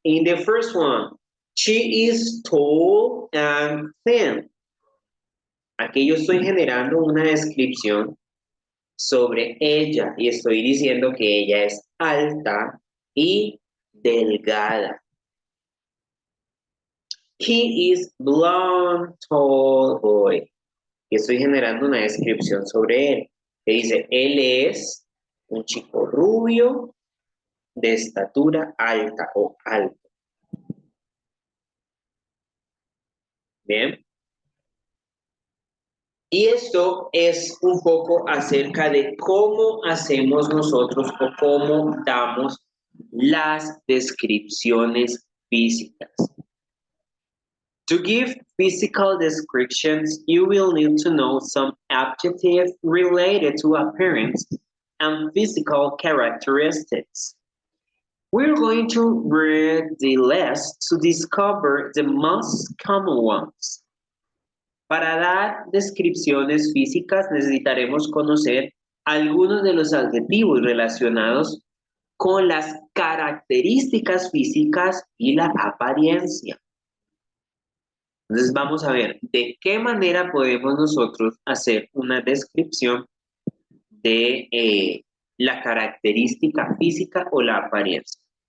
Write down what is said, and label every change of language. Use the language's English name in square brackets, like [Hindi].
[English] In the first one, she is tall and thin. [Spanish] Aquí yo estoy generando una descripción sobre ella y estoy diciendo que ella es alta y delgada. [English] He is blonde, tall boy. [Spanish] Y estoy generando una descripción sobre él. Que dice, él es un chico rubio de estatura alta o alto. Bien. Y esto es un poco acerca de cómo hacemos nosotros o cómo damos las descripciones físicas. [English] To give physical descriptions, you will need to know some adjectives related to appearance and physical characteristics. We're going to read the list to discover the most common ones. [Spanish] Para dar descripciones físicas necesitaremos conocer algunos de los adjetivos relacionados con las características físicas y la apariencia. Entonces vamos a ver de qué manera podemos nosotros hacer una descripción de la característica física o la apariencia.